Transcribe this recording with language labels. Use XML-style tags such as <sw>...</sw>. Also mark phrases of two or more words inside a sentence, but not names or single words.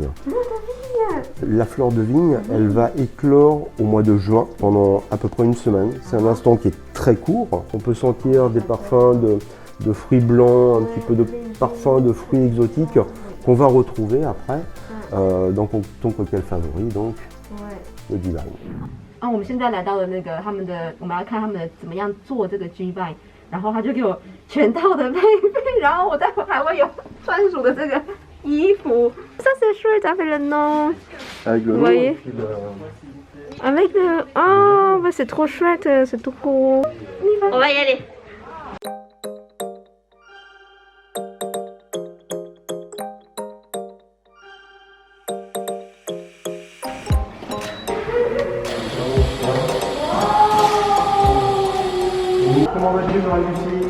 <fr>La fleur de vigne, elle va éclore au mois de juin pendant à peu près une semaine. C'est un instant qui est très court. On peut sentir des parfums de fruits blancs, un petit peu de parfums de fruits exotiques qu'on va retrouver après dans ton cocktail favori, donc le Divine.</fr> <zh>我们现在来到了那个他们的，我们要看他们的怎么样做这个 G Vine， 然后他就给我全套的配备，然后我待会还会有专属的这个衣服。</zh> <fr>Ça c'est chouette avec le nom. Avec le Vous nom, voyez? et puis Avec le... Oh, bah c'est trop chouette, c'est tout cool. On va y aller. Comment vas-tu, Marie-Lucie?</fr>